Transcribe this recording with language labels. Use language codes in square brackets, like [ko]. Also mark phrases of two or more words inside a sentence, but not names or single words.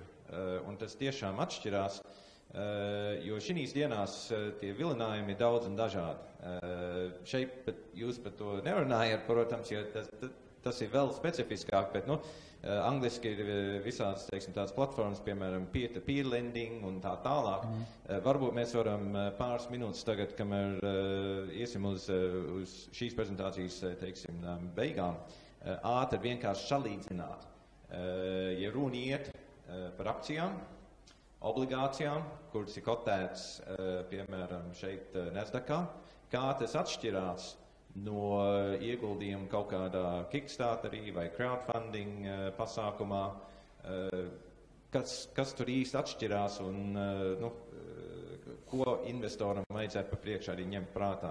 [lv] Un tas tiešām atšķirās, jo šīs dienās tie vilinājumi ir daudz un dažādi. Šeit jūs par to nerunājat, protams, jo tas ir vēl specifiskāk, bet angliski ir visādas, teiksim, tādas platformas, piemēram, [en] peer-to-peer lending [lv] un tā tālāk. Varbūt mēs varam pāris minūtes tagad, kamēr iesim uz šīs prezentācijas, teiksim, beigām, ātri vienkārši salīdzināt. Ja runa iet par akcijām, obligācijām, kuras ir kotētas, piemēram, šeit Nasdaqā, kā tas atšķirās no ieguldījuma kaut kādā Kickstarterī vai crowdfunding pasākumā, kas tur īsti atšķirās un ko investoram vajadzētu pa priekšā arī ņemt prātā.